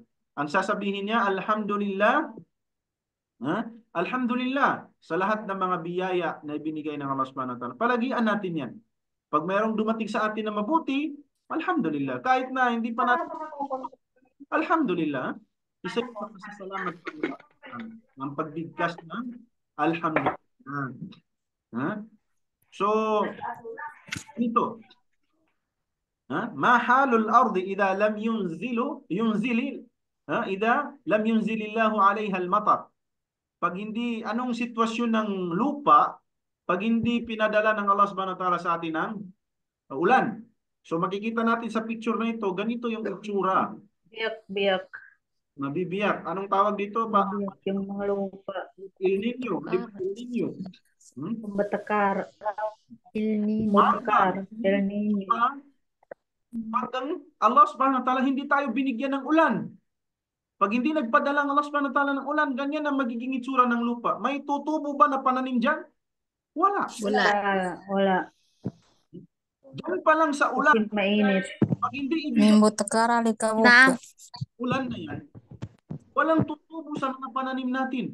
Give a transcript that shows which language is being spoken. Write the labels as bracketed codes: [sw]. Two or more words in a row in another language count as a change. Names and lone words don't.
[tl] Ang sasabihin niya, Alhamdulillah, Alhamdulillah sa lahat ng mga biyaya na ibinigay ng Allah [ar] سبحانه وتعالى. [tl] Palagian natin yan. Pag mayroong dumating sa atin na mabuti, Alhamdulillah. Kahit na hindi pa natin, Alhamdulillah. Isa yung pasasalamat ng pagbigkas ng Alhamdulillah. So, ito. [ar] ما حال الأرض إذا لم إذا لم ينزل الله عليها المطر. [tl] Pag hindi, anong sitwasyon ng lupa pag hindi pinadala ng Allah [ar] سبحانه وتعالى [tl] sa atin ng ulan? So makikita natin sa picture na ito, ganito yung itsura. Biyak-biyak. Mabibiyak. Anong tawag dito? Biyak yung mga lupa. El Niño. El Niño. Batakar. El Nino. Batakar. El Niño. Pag Allah [ar] سبحانه وتعالى [tl] hindi tayo binigyan ng ulan. Pag hindi nagpadala ng Allah [ar] سبحانه وتعالى [tl] ng ulan, ganyan ang magiging itsura ng lupa. May tutubo ba na pananim dyan? Wala. Wala. Diyan pa lang sa ulan. Kasi mainit. Pag hindi Mimbo takara lika Na. ulan na yan, walang tutubo sa mga pananim natin.